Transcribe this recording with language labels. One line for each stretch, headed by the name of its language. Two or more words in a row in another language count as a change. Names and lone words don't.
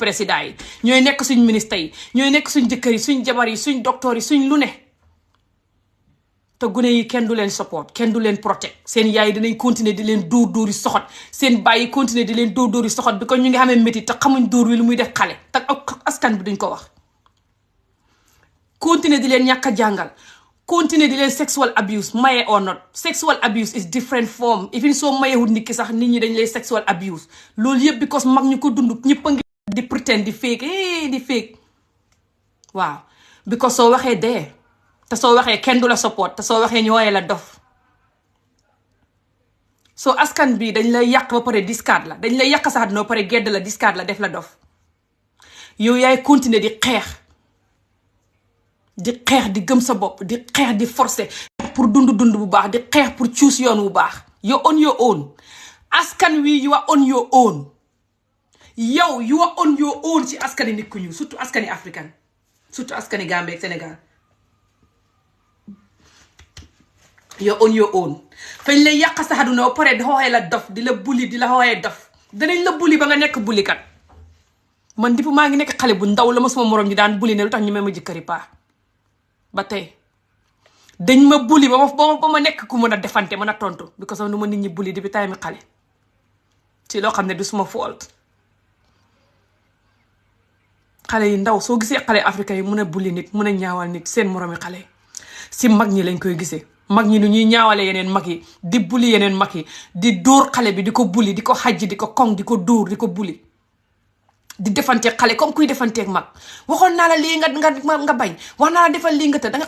Wolof: président yi ñooy nekk suñ ministre yi ñooy nekk suñ jëkkër yi suñ jabar yi suñ docteur yi suñ lu ne te gune yi kenn du leen support kenn du leen protect seen yaay dinañ continuer di leen dóor yi soxot seen baay yi continuer di leen dóor yi soxot bi ko ñu ngi xamee métti te xamuñ dóor wi lu muy def xale te askan bi duñ ko wax continuer di leen ñàkk a jàngal continuer di leen
English: sexual abuse
Wolof: maye
English: or not sexual abuse is different form even
Wolof: soo mayewul nit ki sax nit ñi dañ lay
English: sexual abuse
Wolof: loolu yëpp because mag ñu ko dund ñëpp a ngi di pretend di fake waaw because soo waxee dee te soo waxee kenn du la support te soo waxee ñu wooyee la dof soo askan bi dañ lay yàq ba pare discard la dañ lay yàq sax dina ba pare gedd la discard la def la dof yow yaay continuer di xeex di gëm sa bopp di xeex di forcer pour dund bu baax di xeex pour choose yoon wu baax
English: you on your own
Wolof: askan wi
English: you are on your own
Wolof: yow
English: you are on your own
Wolof: ci askani nit ku ñu surtout askani africain surtout askani Gambie ak Sénégal
English: you are on your own
Wolof: fañ lay yàq sa àdduna ba pare di xooxee la dof di la bulli di la xooxee dof danañ la bulli ba nga nekk bulli kat man dipu maa ngi nekk xale bu ndaw la ma suma morom ñi daan bulli ne lu tax ñu may ma jëkkëri paa ba tey dañ ma bulli ba ma nekk ku mën a defante mën a tontu
English: because of
Wolof: nu ma nit ñi bulli depuis time xale ci loo xam ne du suma fault xale yi ndaw soo gisee xale africain yi mun a bulli nit mun a ñaawal nit seen moromi xale si mag ñi lañ koy gisee mag ñi nu ñuy ñaawale yeneen mag yi di bulli yeneen mag yi di dóor xale bi di ko bulli di ko xajji di ko koŋ di ko dóor di ko bulli di defanteeg xale comme kuy defanteeg mag waxoon naa la lii nga bañ wax naa la defal lii nga te da nga